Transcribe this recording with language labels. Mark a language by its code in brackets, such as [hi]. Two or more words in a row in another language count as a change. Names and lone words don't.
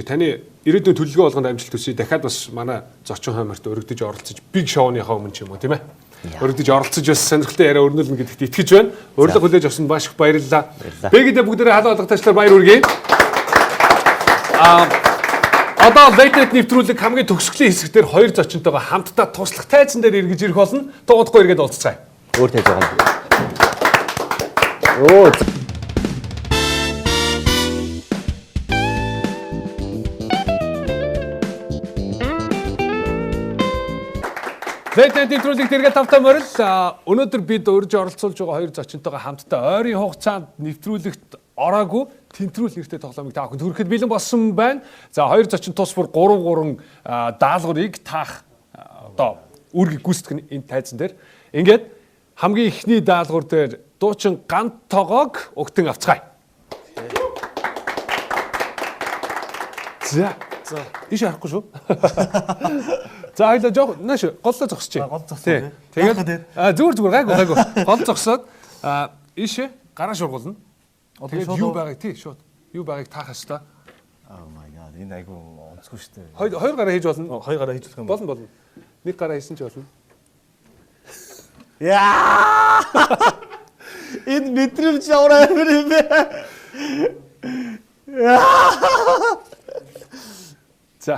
[mn] Таны ирээдүйн төлөвлөгөө болгонд амжилт хүсье. Дахиад бас манай зочин хойморт өргөдөж оролцож [en] big show- [mn] ныхаа өмнө ч юм уу тийм ээ. Өргөдөж оролцож бас сонирхолтой яриа өрнүүлнэ гэдэгт итгэж байна. Урилга хүлээж авсанд маш их баярлалаа. Бэгдээ бүгдээрээ халуун алгатаачлаар баяр хүргэе. Одоо [en] late night [mn] нэвтрүүлэг хамгийн төгсгөлийн хэсэгтэр хоёр зочинтойгоо хамтдаа туслах тайзан дээр эргэж ирэх болно. Дугуйдахгүй эргээд уулзцгаая. Өөр тайз байгаа юм. Оо. [en] Late night [mn] нэвтрүүлэгт эргээд тавтай морил. Өнөөдөр бид урьж оролцуулж байгаа хоёр зочинтойгоо хамтдаа ойрын хугацаанд нэвтрүүлэгт ороогүй тэнтрүүл нэртэй тоглоомыг та бүхэнд хүрэхэд бэлэн болсон байна. За хоёр зочин тус бүр 3 даалгаврыг таах одоо үүргийг гүйцэтгэх энэ тайзан дээр. Ингээд хамгийн ихний даалгавар дээр дуучин гант тоогоог өгтөн авцгаая. За иш харахгүй шүү. За хоёлаа жоох нааш голлоо зогсчих. Гол зогсоо. Тэгээд зүгээр гайгүй. Гол зогсоод ишээ гараа шургуулна. Тэгээд юу байгааг тий шууд. Юу байгааг таах хэвээр. [en] Oh my god. [mn] Энэ айгу онцгүй шүү дээ. Хоёр гараа хийж болно. Хоёр гараа хийж болох юм болно. Нэг гараа хийсэн ч болно. Яа! Энэ мэдрэмж авраа юм бэ? За.